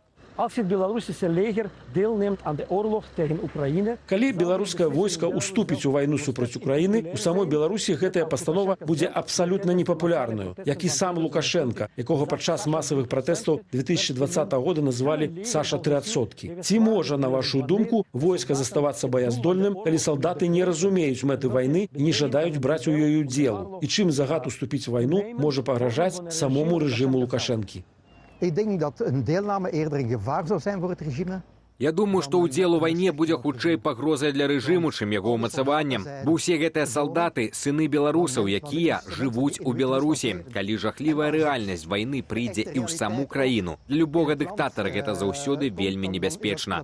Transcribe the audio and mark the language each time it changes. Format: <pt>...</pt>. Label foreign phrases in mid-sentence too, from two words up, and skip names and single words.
<be>Калі беларускае войска ўступіць у вайну супраць Украіны, у самой Беларусі гэтая пастанова будзе абсалютна непапулярнаю, як і сам Лукашенко, якога падчас масавых пратэстаў 2020 года называлі «Саша 3%». Ці можа, на вашу думку, войска заставацца баяздольным, калі салдаты не разумеюць мэты вайны і не жадаюць браць у ёй удзел? І чым загад уступіць у вайну можа пагражаць самому рэжыму Лукашэнкі?</be> <nl>Ik denk dat een deelname eerder een gevaar zou zijn voor het regime.</nl> <be>Я думаю, што ўдзел у вайне будзе хутчэй пагрозай для рэжыму, чым яго ўмацаваннем. Бо ўсе гэтыя салдаты — сыны беларусаў, якія жывуць у Беларусі. Калі жахлівая рэальнасць вайны прыйдзе і ў саму краіну, для любога дыктатара гэта заўсёды вельмі небяспечна.</be>